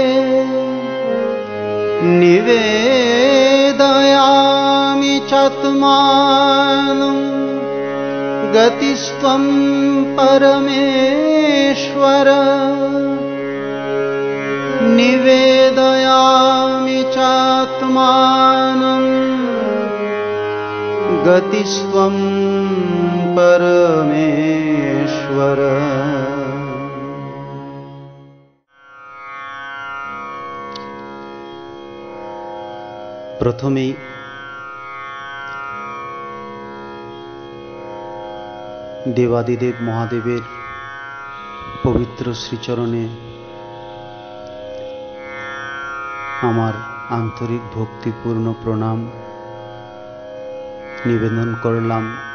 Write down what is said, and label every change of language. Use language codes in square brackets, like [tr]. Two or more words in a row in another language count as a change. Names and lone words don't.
[sa] निवेदयामि चात्मानं गतिस्त्वं परमेश्वर। निवेदयामि चात्मानं गतिस्त्वं परमेश्वर। [bn] प्रथमेই দেবাদিদেব মহাদেবের পবিত্র শ্রীচরণে আমার আন্তরিক ভক্তিপূর্ণ প্রণাম নিবেদন করলাম।